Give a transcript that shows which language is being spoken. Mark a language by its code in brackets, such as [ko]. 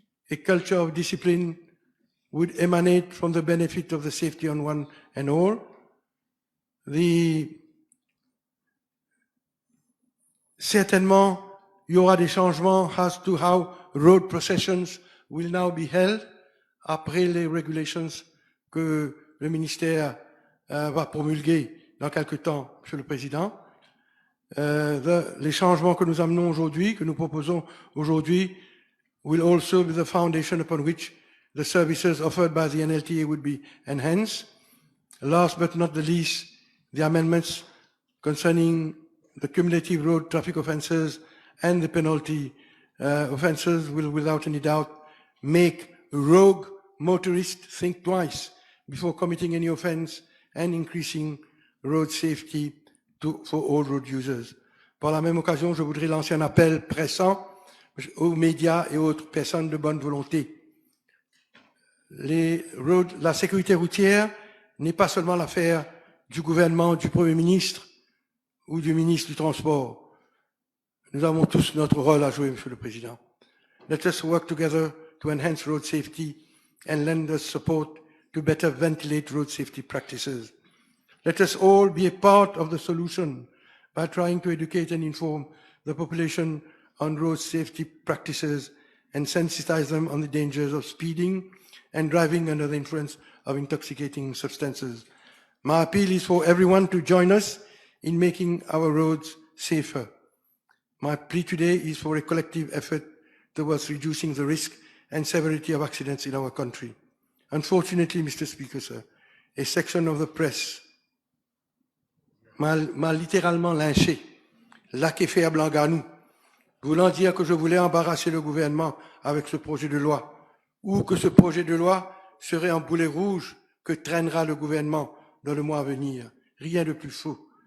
[en] A culture of discipline would emanate from the benefit of the safety on one and all. [fr] Certainement, il y aura des changements [en] as to how road processions will now be held [fr] après les regulations que le ministère va promulguer dans quelque temps, Monsieur le Président. Les changements que nous amenons aujourd'hui, que nous proposons aujourd'hui, [en] will also be the foundation upon which the services offered by the NLTA would be enhanced. Last but not the least, the amendments concerning the cumulative road traffic offences and the penalty offences will, without any doubt, make rogue motorists think twice before committing any offence and increasing road safety for all road users. [fr] Par la même occasion, je voudrais lancer un appel pressant aux médias et autres personnes de bonne volonté. La sécurité routière n'est pas seulement l'affaire du gouvernement, du Premier ministre ou du ministre du Transport. Nous avons tous notre rôle à jouer, Monsieur le Président. [en] Let us work together to enhance road safety and lend us support to better ventilate road safety practices. Let us all be a part of the solution by trying to educate and inform the population on road safety practices and sensitize them on the dangers of speeding and driving under the influence of intoxicating substances. My appeal is for everyone to join us in making our roads safer. My plea today is for a collective effort towards reducing the risk and severity of accidents in our country. Unfortunately, Mr. Speaker, sir, a section of the press [fr] m'a littéralement lynché, laqué fait à Blanganou, voulant dire que je voulais embarrasser le gouvernement avec ce projet de loi, ou que ce projet de loi serait un boulet rouge que traînera le gouvernement dans le mois à venir. Rien de plus faux.